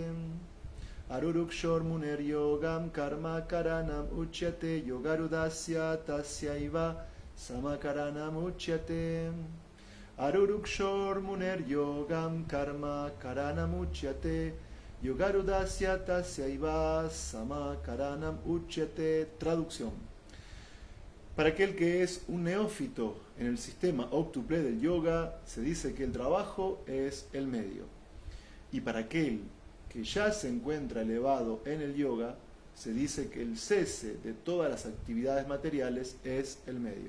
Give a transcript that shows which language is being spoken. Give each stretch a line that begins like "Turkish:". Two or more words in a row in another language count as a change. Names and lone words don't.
Sanskrit: आरुरुक्षोर्मुनेर्योगं कर्म कारणमुच्यते योगारूढस्य तस्यैव शमः कारणमुच्यते. आरुरुक्षोर्मुनेर्योगं कर्म कारणमुच्यते योगारूढस्य तस्यैव शमः कारणमुच्यते.
Spanish: Traducción: para aquel que es un neófito en el sistema óctuple del yoga, se dice que el trabajo es el medio. Y para aquel que ya se encuentra elevado en el yoga, se dice que el cese de todas las actividades materiales es el medio.